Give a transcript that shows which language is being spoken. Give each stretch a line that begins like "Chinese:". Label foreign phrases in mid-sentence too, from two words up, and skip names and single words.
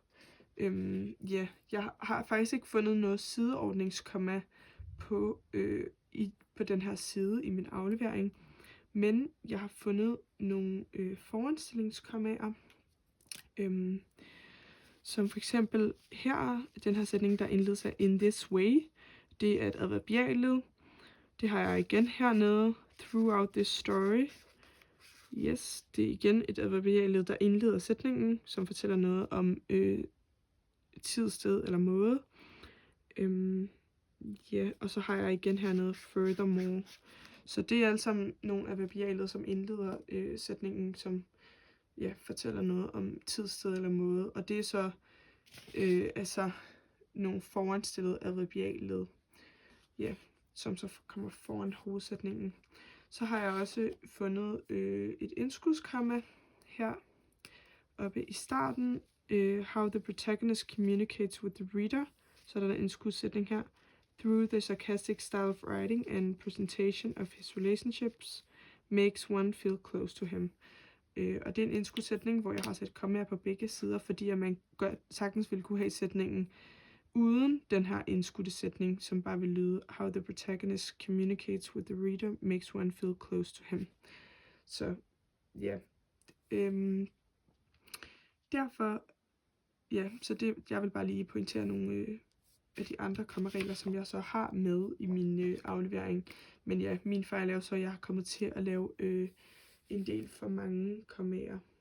Danish: Jeg har faktisk ikke fundet noget sideordningskomma på den her side i min aflevering, men jeg har fundet nogle foranstillingskommaer, som for eksempel her, den her sætning, der indledes af
English: in this way.
Danish: Det er et adverbialled. Det har jeg igen hernede,
English: throughout this story.
Danish: Yes, det er igen et adverbialled, der indleder sætningen, som fortæller noget om tid, sted eller måde. Og så har jeg igen hernede furthermore. Så det er alle sammen nogle adverbialled, som indleder sætningen, som fortæller noget om tid, sted eller måde. Og det er så nogle foranstillede adverbialled, som så kommer foran hovedsætningen. Så har jeg også fundet et indskudskomma her oppe i starten.
English: How the protagonist communicates with the reader.
Danish: Så er der en indskudssætning her.
English: Through the sarcastic style of writing and presentation of his relationships makes one feel close to him.
Danish: Og det er en indskudssætning, hvor jeg har sat kommaer på begge sider, fordi at man sagtens ville kunne have sætningen uden den her indskudte sætning, som bare vil lyde:
English: How the protagonist communicates with the reader makes one feel close to him.
Danish: Så derfor, så jeg vil bare lige pointere nogle af de andre kommaregler, som jeg så har med i min aflevering. Men min fejl er jo så, at jeg har kommet til at lave en del for mange kommaer.